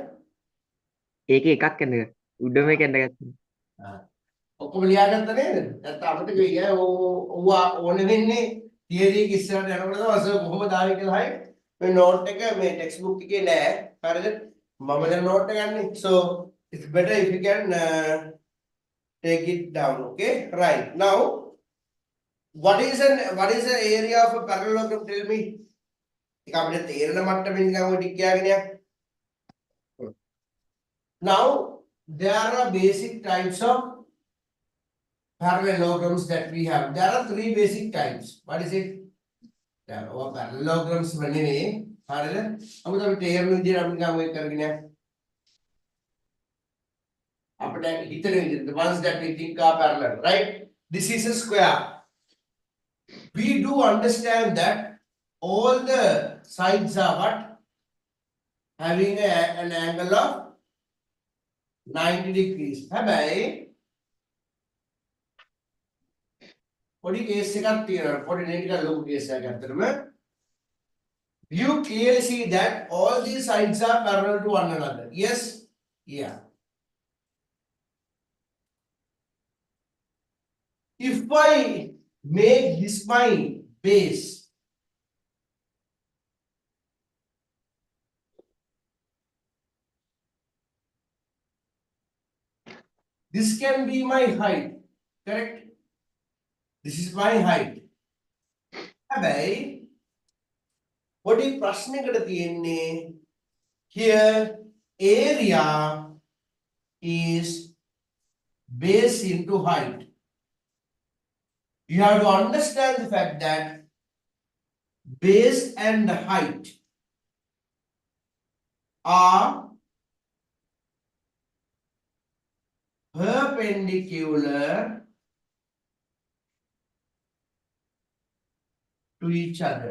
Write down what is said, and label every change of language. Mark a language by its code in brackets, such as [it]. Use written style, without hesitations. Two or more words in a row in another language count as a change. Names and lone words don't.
[si] ඒකේ එකක් ඇඳගත්තා. උඩම එක ඇඳගත්තා. ආ. ඔක්කොම ලියාගත්ත නේද? නැත්නම් අපිට කිය ඕවා ඕනේ වෙන්නේ තියරි එක ඉස්සරහට යනකොට තමයි අසල කොහොමද ආවේ කියලා හයි. මේ නෝට් එක මේ [en] text book [si] එකේ නෑ. හරිද? මම දැන් නෝට් එක ගන්නෙ. [en] So it's better if you can take it down. Okay? Right. Now what is the area of a parallelogram? Tell me. [si] ඒක අපිට තේරෙන මට්ටමින් නිකන් ඔය ටික කියලාගෙන යන්න. [en] Now there are basic types of parallelograms that we have. There are three basic types. What is it? There are parallelograms [si] නෙවෙයි. හරිද? අමුතු අපි තේරෙන විදිහට අපි නිකන් ඔය කරගෙන යන්න. අපිට හිතන විදිහට [en] the ones that we think are parallel, right? This is a square. We do understand that all the sides are what? Having an angle of 90 degrees. [si] හැබැයි පොඩි කේස් එකක් තියෙනවා. පොඩි නේ ටිකක් ලොකු කේස් එකක් අතරම. [en] You clearly see that all these sides are parallel to one another. Yes? Yeah. If I make this my base, this can be my height, correct? This is my height. [si] හැබැයි පොඩි ප්‍රශ්නයකට තියෙන්නේ [en] here area is base into height. You have to understand the fact that base and height are perpendicular to each other.